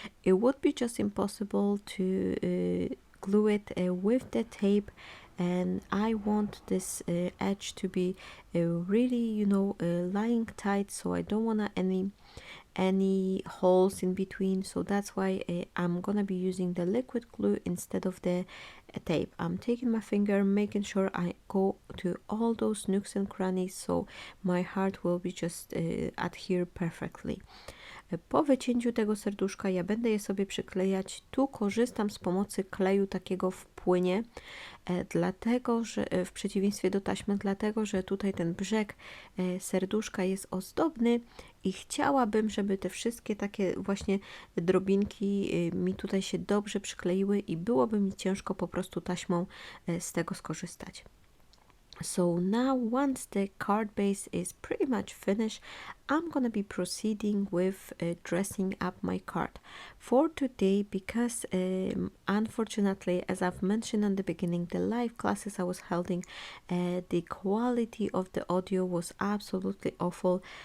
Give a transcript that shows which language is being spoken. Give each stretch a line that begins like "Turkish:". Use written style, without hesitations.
English: It would be just impossible to glue it with the tape, and I want this edge to be really, lying tight, so I don't want any holes in between, so that's why I'm gonna be using the liquid glue instead of the tape. I'm taking my finger, making sure I go to all those nooks and crannies, so my heart will be just adhere perfectly.
Polish: Po wycięciu tego serduszka ja będę je sobie przyklejać. Tu korzystam z pomocy kleju takiego w płynie, dlatego że w przeciwieństwie do taśmy, dlatego że tutaj ten brzeg serduszka jest ozdobny i chciałabym, żeby te wszystkie takie właśnie drobinki mi tutaj się dobrze przykleiły i byłoby mi ciężko po prostu taśmą z tego skorzystać.
English: So now, once the card base is pretty much finished, I'm gonna be proceeding with dressing up my card for today, because unfortunately, as I've mentioned in the beginning, the live classes I was holding, the quality of the audio was absolutely awful.